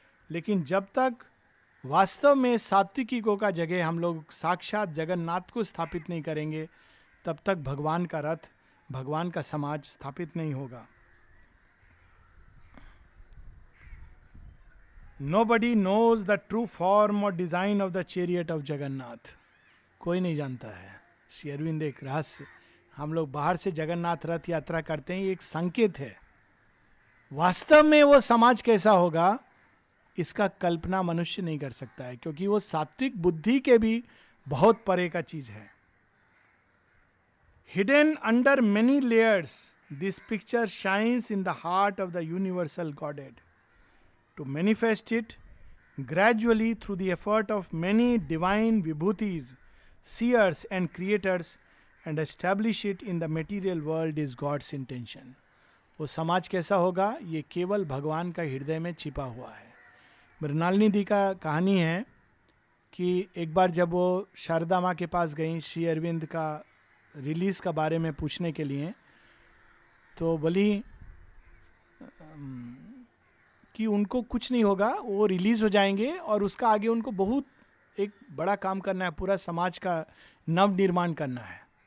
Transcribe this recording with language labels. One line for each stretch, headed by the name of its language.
Hindi: लेकिन जब तक वास्तव में सात्विक ईगो का जगह हम लोग साक्षात जगन्नाथ को स्थापित नहीं करेंगे, तब तक भगवान का रथ, भगवान का समाज स्थापित नहीं होगा।
English: Nobody knows the true form or design of the chariot of Jagannath.
Hindi: कोई नहीं जानता है। श्री अरविंद एक रहस्य, हम लोग बाहर से जगन्नाथ रथ यात्रा करते हैं, ये एक संकेत है। वास्तव में वो समाज कैसा होगा, इसका कल्पना मनुष्य नहीं कर सकता है, क्योंकि वो सात्विक बुद्धि के भी बहुत परे का चीज है।
English: Hidden under many layers, this picture shines in the heart of the universal godhead. To manifest it gradually through the effort of many divine vibhutis, seers and creators, and establish it in the material world is God's intention.
Hindi: वो समाज कैसा होगा, ये केवल भगवान का हृदय में छिपा हुआ है। मृणालिनी दी का कहानी है कि एक बार जब वो शारदा माँ के पास गई श्री अरविंद का रिलीज का बारे में पूछने के लिए, तो बोली कि उनको कुछ नहीं होगा, वो रिलीज हो जाएंगे और उसका आगे उनको बहुत एक बड़ा काम करना है, पूरा समाज का नव निर्माण करना है।